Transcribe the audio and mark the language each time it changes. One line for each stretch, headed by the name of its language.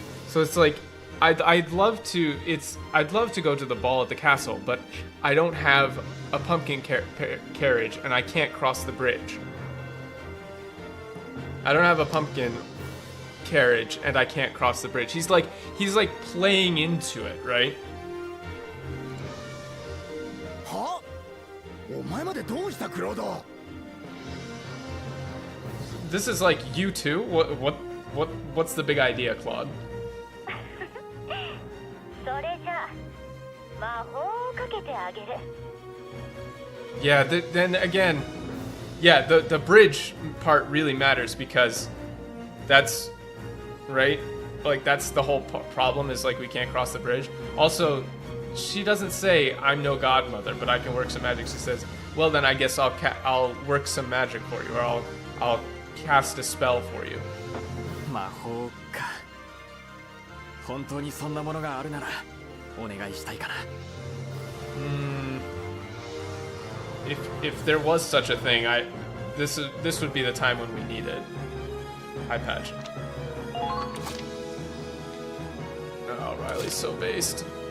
English: So it's like, I'd love to go to the ball at the castle, but I don't have a pumpkin carriage and I can't cross the bridge. I don't have a pumpkin carriage and I can't cross the bridge. He's like playing into it, right?
Japanese: は？お前までどうしたクロード？
English: This is like you too? What's the big idea, Claude?
Japanese: それじゃ魔法をかけてあげる。
English: Yeah, then again, yeah, the bridge part really matters because that's right. Like that's the whole problem is like we can't cross the bridge. Also, she doesn't say I'm no godmother, but I can work some magic. She says, well then I guess I'll work some magic for you, or I'll cast a spell for you.
Japanese: 魔法か。本当にそんなものがあるならお願いしたいかな。
English: If there was such a thing, this would be the time when we need it. Hi, Patch. Oh, Riley's so based.